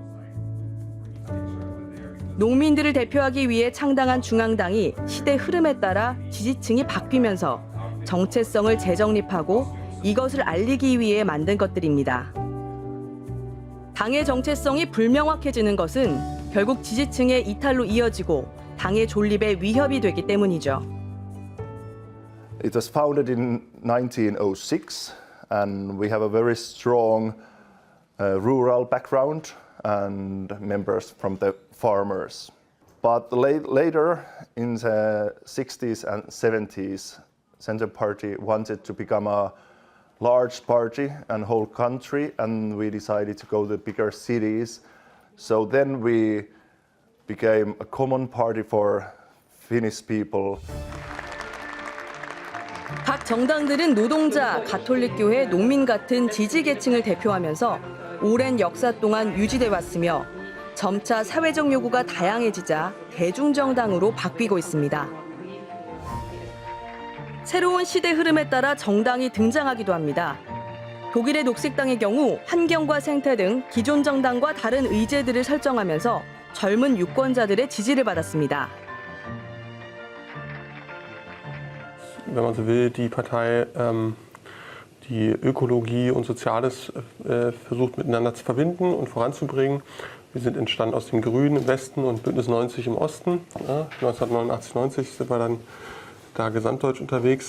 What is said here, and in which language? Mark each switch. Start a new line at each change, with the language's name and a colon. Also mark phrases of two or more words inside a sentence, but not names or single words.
Korean: 농민들을 대표하기 위해 창당한 중앙당이 시대 흐름에 따라 지지층이 바뀌면서 정체성을 재정립하고 이것을 알리기 위해 만든 것들입니다. 당의 정체성이 불명확해지는 것은 결국 지지층의 이탈로 이어지고 당의 존립에 위협이 되기 때문이죠.
English: It was founded in 1906 and we have a very strong rural background and members from the farmers. But later in the 60s and 70s, Centre Party wanted to become a large party and whole country, and we decided to go to bigger cities. So then we became a common party for Finnish people.
Korean: 각 정당들은 노동자, 가톨릭교회, 농민 같은 지지계층을 대표하면서 오랜 역사 동안 유지돼 왔으며 점차 사회적 요구가 다양해지자 대중정당으로 바뀌고 있습니다. 새로운 시대 흐름에 따라 정당이 등장하기도 합니다. 독일의 녹색당의 경우 환경과 생태 등 기존 정당과 다른 의제들을 설정하면서 젊은 유권자들의 지지를 받았습니다.
German: Wenn man so will, die Partei die Ökologie und Soziales versucht miteinander zu verbinden und voranzubringen. Wir sind entstanden aus dem Grünen im Westen und Bündnis 90 im Osten. 1989, 90 sind wir dann da gesamtdeutsch unterwegs.